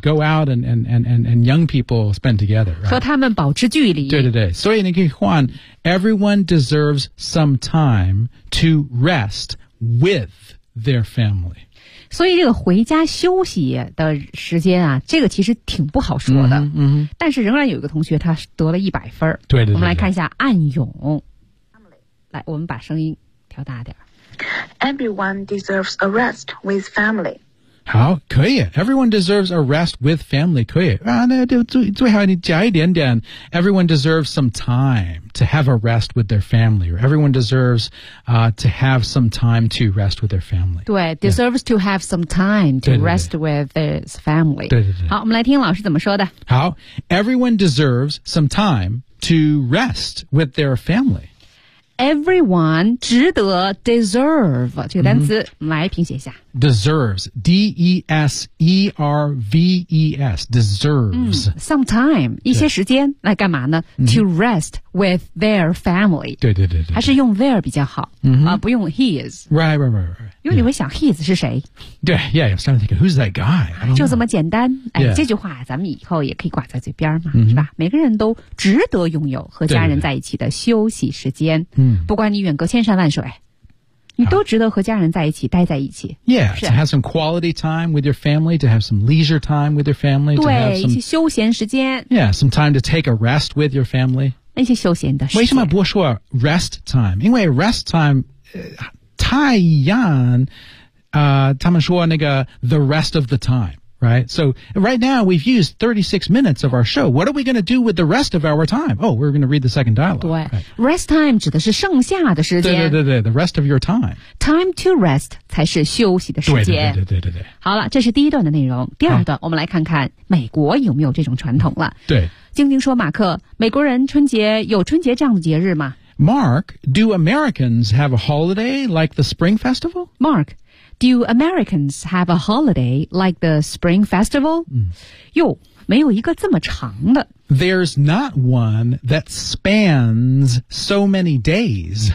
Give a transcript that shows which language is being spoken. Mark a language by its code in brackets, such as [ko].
[en] Go out and young people spend together.、Right? [zh] 和他们保持距离。对对对，所以你可以换 [en] everyone deserves some time to rest with their family. [zh] 所以这个回家休息的时间啊，这个其实挺不好说的。嗯，但是仍然有一个同学他得了100分。对 对, 对, 对，我们来看一下暗涌。来，我们把声音调大点。 [en] Everyone deserves a rest with family。 [zh] 好，可以。 [en] Everyone deserves a rest with family， 可以。 [zh] 啊，那就最好你加一点点。 [en] Everyone deserves some time to have a rest with their family， or everyone deserves to have some time to rest with their family。对、yeah. ，deserves to have some time to [zh] 对对对 [en] rest with his family。 [zh] 对对对。好，我们来听老师怎么说的。 [en] 好 ，Everyone deserves some time to rest with their family。 [zh] Everyone 值得 deserve 这个单词、mm-hmm. 来拼写一下 [en] deserves D-E-S-E-R-V-E-S deserves、 [zh] mm, [en] some time [zh] 一些时间来干嘛呢、mm-hmm. [en] to rest with their family [zh] 对对对对，还是用 their 比较好、 mm-hmm. 不用 his [en] right right right, right. [zh] 因为你会想、yeah. his 是谁 [en] 对 yeah I'm starting to think who's that guy [zh] 就这么简单、 [en] yeah. [zh] 这句话咱们以后也可以挂在嘴边嘛、mm-hmm. 是吧每个人都值得拥有和家人在一起的休息时间对对对嗯，不管你远隔千山万水，你都值得和家人在一起，待在一起。 [en] Yeah, to have some quality time with your family, to have some leisure time with your family, [zh] 对 [en] to have some, [zh] 一些休闲时间。 [en] Yeah, some time to take a rest with your family. [zh] 那些休闲的时间。为什么不说 rest time? 因为 rest time, 太阳，他们说那个 [en] the rest of the time, right? So right now we've used 36 minutes of our show. What are we going to do with the rest of our time? Oh, we're going to read the second dialogue. [zh] 对、right. Rest time 指的是剩下的时间。对对对对 [en] The rest of your time. [zh] Time to rest 才是休息的时间。对对对对对 对, 对, 对好了这是第一段的内容。第二段、啊、我们来看看美国有没有这种传统了。对。晶晶说马克美国人春节有春节这样的节日吗 [en] Mark, do Americans have a holiday like the Spring Festival? Mark,Do Americans have a holiday like the Spring Festival? 哟、嗯， [zh] 没有一个这么长的。 [en] There's not one that spans so many days.